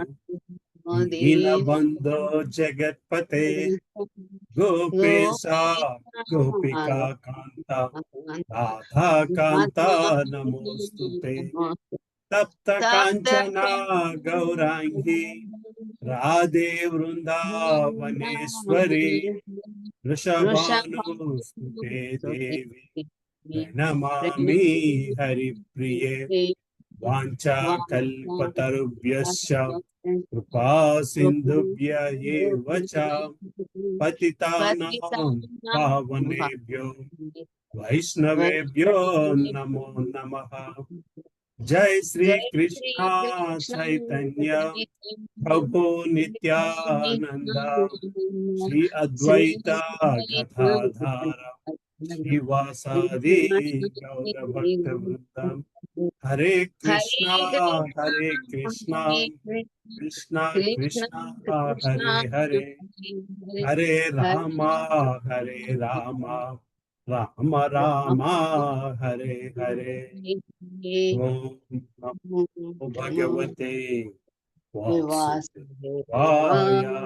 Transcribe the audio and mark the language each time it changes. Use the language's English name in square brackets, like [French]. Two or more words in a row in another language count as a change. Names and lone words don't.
[Sanskrit] దీనబంధో జగత్పతే గోపేశ గోపికా కాంత రాధా కాంత నమోస్తుతే. తప్త కాంచన గౌరాంగి రాధే వృందావనేశ్వరి వృషభానుసుతే దేవి ప్రణమామి హరిప్రియే. వాంఛా కల్పతరుభ్యశ్చ కృపా సింధుభ్య ఏవ చ పతితానాం పావనేభ్యో వైష్ణవేభ్యో నమో నమః. జై శ్రీ కృష్ణ చైతన్య ప్రభు నిత్యానంద శ్రీ అద్వైత గదాధర శ్రీవాసాది గౌర భక్త వృందం. హరే కృష్ణ కృష్ణ కృష్ణ హరే హరే, హరే రామ రామ రామ హరే హరే. ఓం నమో భగవతే వాసుదేవాయ.